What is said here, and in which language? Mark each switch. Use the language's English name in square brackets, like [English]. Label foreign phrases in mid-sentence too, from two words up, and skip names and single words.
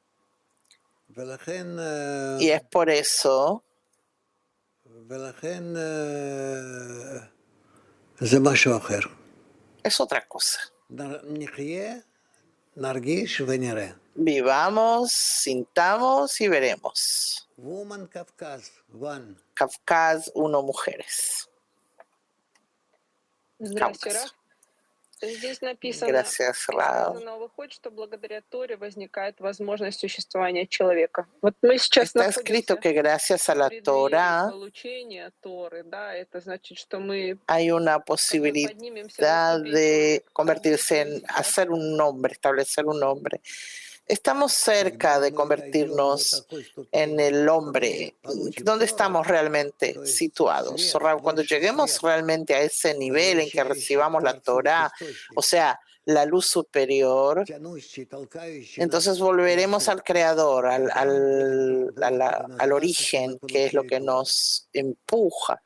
[Spanish] Y es por eso es otra cosa. Vivamos, sintamos y veremos. Kafkaz, 1 mujeres. [Russian] Здравствуйте, Раф. Здесь написано, [Spanish] Gracias, Rab. [Russian] сказано, выходит, что благодаря Торе возникает возможность существования человека. Вот мы сейчас [Spanish] Está escrito que gracias a la Torah [Russian] получения Торы, да, это значит, что мы [Spanish] hay una posibilidad de convertirse en, hacer un nombre, establecer un nombre. Estamos cerca de convertirnos en el hombre. ¿Dónde estamos realmente situados? Cuando lleguemos realmente a ese nivel en que recibamos la Torah, o sea, la luz superior, entonces volveremos al Creador, al origen, que es lo que nos empuja.